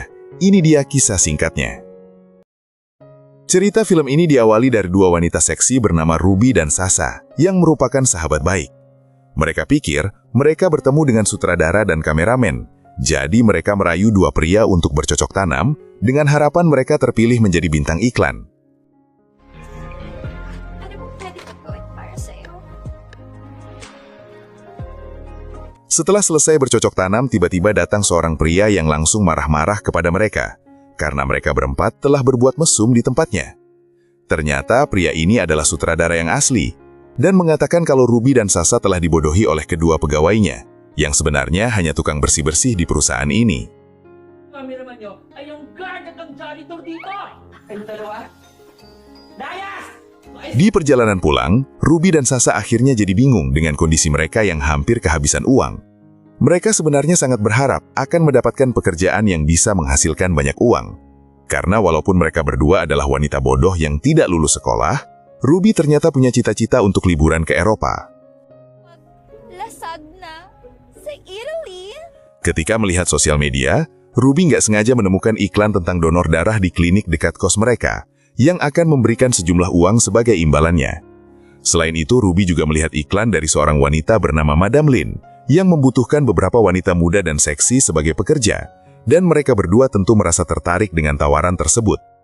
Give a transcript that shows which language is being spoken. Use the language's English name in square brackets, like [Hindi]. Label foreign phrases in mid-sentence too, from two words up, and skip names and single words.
[Indonesian] Ini dia kisah singkatnya. Cerita film ini diawali dari dua wanita seksi bernama Ruby dan Sasha yang merupakan sahabat baik. Mereka pikir mereka bertemu dengan sutradara dan kameramen. Jadi mereka merayu dua pria untuk bercocok tanam dengan harapan mereka terpilih menjadi bintang iklan. [Filipino] Ano bang pwede ko gawin para sa'yo? [Indonesian] Setelah selesai bercocok tanam, tiba-tiba datang seorang pria yang langsung marah-marah kepada mereka karena mereka berempat telah berbuat mesum di tempatnya. Ternyata pria ini adalah sutradara yang asli dan mengatakan kalau Ruby dan Sasha telah dibodohi oleh kedua pegawainya, yang sebenarnya hanya tukang bersih-bersih di perusahaan ini. [Filipino] Kami naman nyo ay yung guard at ang janitor dito! Ay, dalawa? Dayas! [Indonesian] Di perjalanan pulang, Ruby dan Sasha akhirnya jadi bingung dengan kondisi mereka yang hampir kehabisan uang. Mereka sebenarnya sangat berharap akan mendapatkan pekerjaan yang bisa menghasilkan banyak uang. Karena walaupun mereka berdua adalah wanita bodoh yang tidak lulus sekolah, Ruby ternyata punya cita-cita untuk liburan ke Eropa. [Filipino] Lasag na. Sa Italy? [Indonesian] Ketika melihat sosial media, Ruby nggak sengaja menemukan iklan tentang donor darah di klinik dekat kos mereka, yang akan memberikan sejumlah uang sebagai imbalannya. Selain itu, Ruby juga melihat iklan dari seorang wanita bernama Madam Lin, yang membutuhkan beberapa wanita muda dan seksi sebagai pekerja, dan mereka berdua tentu merasa tertarik dengan tawaran tersebut.